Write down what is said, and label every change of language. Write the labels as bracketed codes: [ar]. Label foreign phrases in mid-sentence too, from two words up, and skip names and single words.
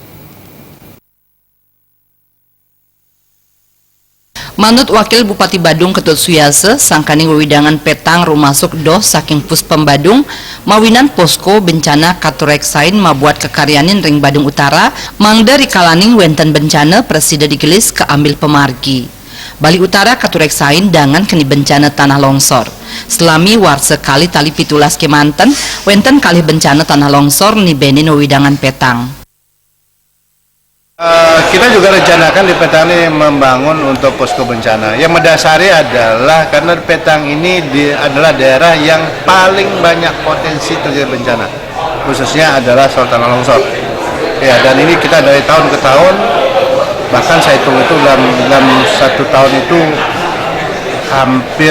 [ban] Manut Wakil Bupati Badung Ketut Suyase, sangkaning wewidangan petang rumasuk doh saking Puspem Badung, mawinan posko bencana katureksain mabuat kekaryanin ring Badung Utara, mangda rikalaning wenten bencana presida digelis keambil pemargi. Bali Utara katureksain dengan keni bencana [id] tanah longsor. [ban] Selami warse kali tali pitulas kemanten, wenten kali bencana [id] tanah longsor [ban] nibenin wewidangan petang. [id] Kita juga rencanakan di Petang ini membangun untuk posko bencana. Yang mendasari adalah karena Petang ini adalah daerah yang paling banyak potensi terjadi bencana, khususnya adalah soal tanah longsor. Ya, dan ini kita dari tahun ke tahun, bahkan saya hitung itu dalam satu tahun itu hampir